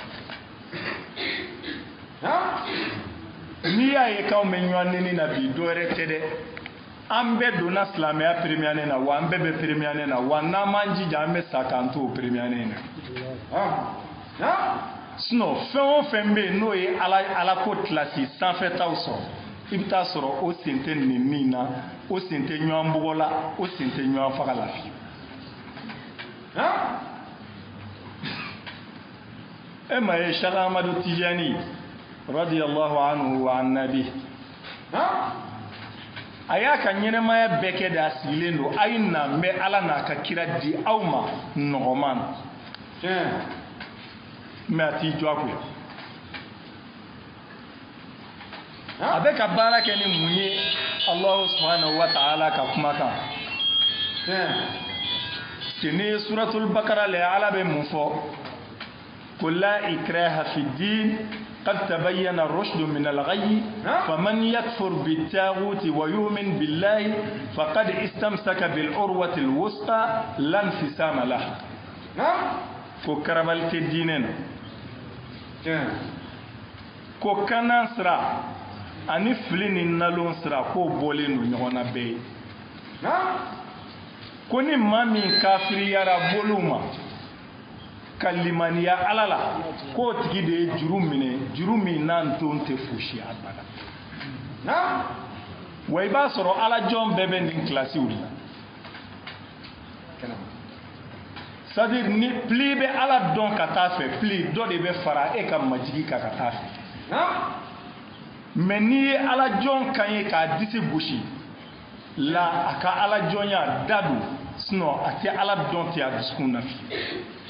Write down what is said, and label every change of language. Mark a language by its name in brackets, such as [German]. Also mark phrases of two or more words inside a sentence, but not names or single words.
[Bambara] n'i y'a ye k'anw bɛ ɲɔgɔn neni na bi dɔwɛrɛ tɛ dɛ an bɛɛ donna silamɛya première na wa an bɛɛ bɛ première na wa n'an m'an jija an bɛ sa k'an to o première na sinon fɛn o fɛn bɛ yen n'o ye ala ko kilasi sanfɛtaw sɔrɔ i bɛ taa sɔrɔ o sen tɛ nin min na o sen tɛ ɲɔgɔn bugɔ la o sen tɛ ɲɔgɔn faga la fiyewu e ma ye Cheikh Ahmadu Tijani [Arabic] رضي الله عنه [Bambara] wa an nabi a y'a ka ɲɛnɛmaya bɛɛ kɛ de a sigilen don a ye na n bɛ ala n'a ka kira di aw ma nɔgɔman mais a t'i jɔ a koyi a bɛ ka baara kɛ ni mun ye [Arabic] الله سبحانه وتعالى [Bambara] ka kumakan n'i ye [Arabic] سورة البقرة [Bambara] lajɛ ala bɛ mun fɔ ko [Arabic] لا إكراه في الدين قد تبين الرشد من الغي فمن يكفر بالتاغوت ويؤمن بالله فقد استمسك بالعروة الوثقى لا انفصام لها [Bambara] ko karabal te diinen ko kanan sira ani fili ni nalon sira ko bɔlen don ɲɔgɔn na bɛɛ ye ko ni maa min kafiriyara bolo ma ka limaniya ala la k'o tigi de ye juru minɛ juru min n'an don tɛ fosi abada wa i b'a sɔrɔ ala jɔn bɛɛ bɛ nin kilasiw de la c'est-à-dire ni pli bɛ ala dɔn ka taa fɛ pli dɔ de bɛ fara e ka majigi kan ka taa fɛ mais n'i ye ala jɔn kan ye k'a disi gosi la a ka ala jɔnya da don sinon a tɛ ala dɔn tɛ a dusukun na fiyewu.